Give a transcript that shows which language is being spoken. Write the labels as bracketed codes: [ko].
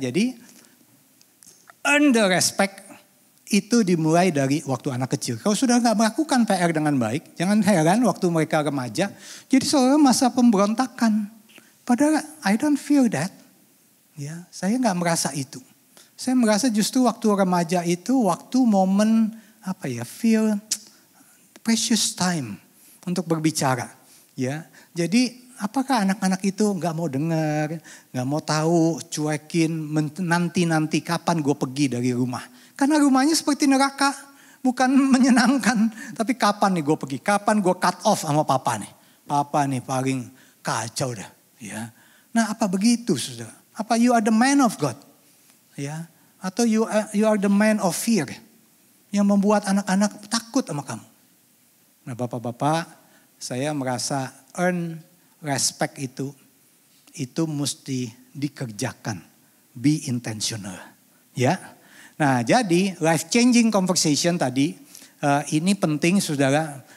[id] Jadi [en] earn the respect [id] itu dimulai dari waktu anak kecil. Kalau sudah nggak melakukan PR dengan baik, jangan heran waktu mereka remaja jadi seolah masa pemberontakan. [en] Padahal I don't feel that, ya. [id] Saya nggak merasa itu. Saya merasa justru waktu remaja itu waktu momen [en] feel precious time [id] untuk berbicara, ya. Jadi apakah anak-anak itu nggak mau dengar, nggak mau tahu, cuekin, nanti kapan gue pergi dari rumah. Karena rumahnya seperti neraka, bukan menyenangkan. Tapi kapan nih gue pergi, kapan gue [en] cut off [id] sama papa nih. Papa nih paling kacau dah. Ya. Nah apa begitu saudara? [en] Apa you are the man of God? Ya. Atau you are the man of fear? [id] Yang membuat anak-anak takut sama kamu. Nah bapak-bapak, saya merasa [en] earn respect [id] itu mesti dikerjakan, [en] be intentional, [id] ya. Nah, jadi [en] life changing conversation [id] tadi ini penting, saudara.